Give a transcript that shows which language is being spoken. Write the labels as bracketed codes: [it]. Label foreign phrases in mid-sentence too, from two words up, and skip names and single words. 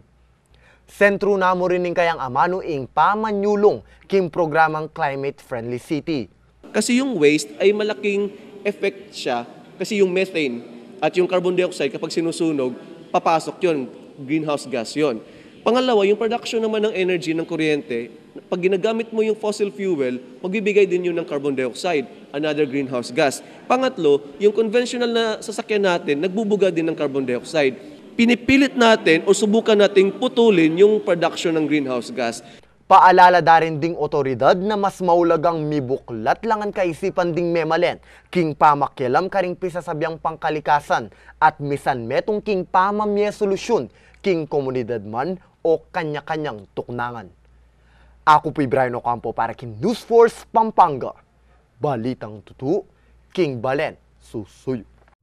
[pam] Sentro namo rin ning kayang amano ing pamanyulong king programang Climate Friendly City. [tl] Kasi yung waste ay malaking effect siya kasi yung methane at yung [en] carbon dioxide [tl] kapag sinusunog, papasok yun. [en] Greenhouse gas yon. [tl] Pangalawa, yung production naman ng energy ng kuryente, pag ginagamit mo yung [en] fossil fuel, [tl] magbibigay din yun ng [en] carbon dioxide, another greenhouse gas. [tl] Pangatlo, yung conventional na sasakyan natin, nagbubuga din ng [en] carbon dioxide. [tl] Pinipilit natin o subukan nating putulin yung production ng [en] greenhouse gas. [pam] Paalala da rin ding otoridad na mas maulagang mibuklat langan kaisipan ding memalen, king pamakialam karing pisasabyang pangkalikasan at misan metong king pamamye solusyon, king komunidad man o kanya-kanyang tuknangan. Ako po'y Brian Ocampo para king News Force Pampanga. Balitang tutu, king Balen, susuyo.